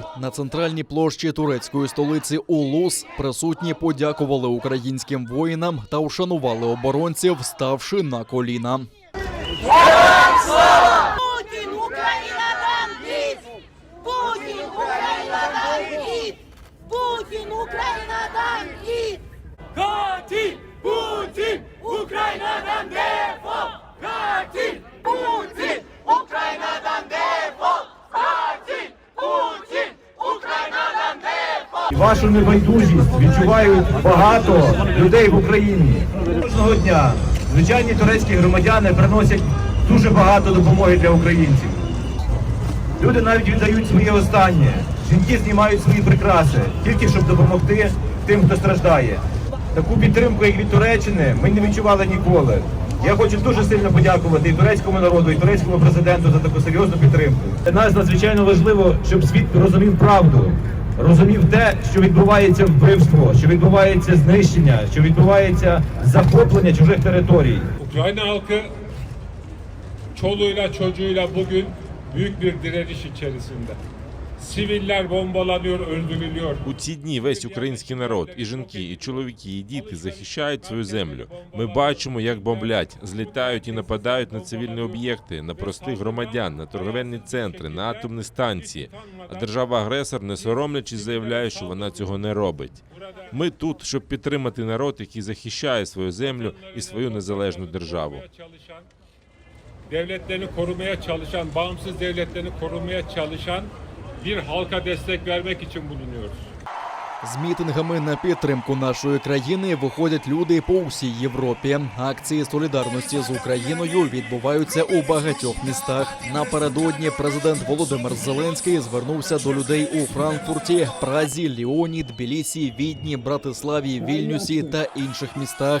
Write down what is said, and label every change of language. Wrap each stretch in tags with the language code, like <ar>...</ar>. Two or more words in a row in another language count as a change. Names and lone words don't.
<uk>На центральній площі турецької столиці Улус присутні подякували українським воїнам та вшанували оборонців, ставши на коліна.</uk> <tr>Putin Ukrayna'dan git! Putin Ukrayna'dan git! Putin Ukrayna'dan git! Katil Putin Ukrayna'dan defol! Katil Putin Ukrayna'dan defol! Katil Putin Ukrayna'dan defol!</tr> <uk>Вашу небайдужість відчувають багато людей в Україні. Кожного дня звичайні турецькі громадяни приносять дуже багато допомоги для українців. Люди навіть віддають своє останнє. Жінки знімають свої прикраси, тільки щоб допомогти тим, хто страждає. Таку підтримку, як від Туреччини, ми не відчували ніколи. Я хочу дуже сильно подякувати і турецькому народу, і турецькому президенту за таку серйозну підтримку. Для нас надзвичайно важливо, щоб світ розумів правду, розумів те, що відбувається вбивство, що відбувається знищення, що відбувається захоплення чужих територій.</uk> <tr>Ukrayna halkı çoluğuyla çocuğuyla bugün büyük bir direniş içerisinde. Siviller bombalanıyor, öldürülüyor.</tr> <uk>У ці дні весь український народ, і жінки, і чоловіки, і діти захищають свою землю. Ми бачимо, як бомблять, злітають і нападають на цивільні об'єкти, на простих громадян, на торговельні центри, на атомні станції. А держава-агресор, не соромлячись, заявляє, що вона цього не робить. Ми тут, щоб підтримати народ, який захищає свою землю і свою незалежну державу.</uk> <tr>Devletlerini korumaya çalışan, bağımsız devletlerini korumaya çalışan bir halka destek vermek için bulunuyoruz.</tr> <uk>З мітингами на підтримку нашої країни виходять люди по всій Європі. Акції солідарності з Україною відбуваються у багатьох містах. Напередодні президент Володимир Зеленський звернувся до людей у Франкфурті, Празі, Ліоні, Тбілісі, Відні, Братиславі, Вільнюсі та інших містах.</uk>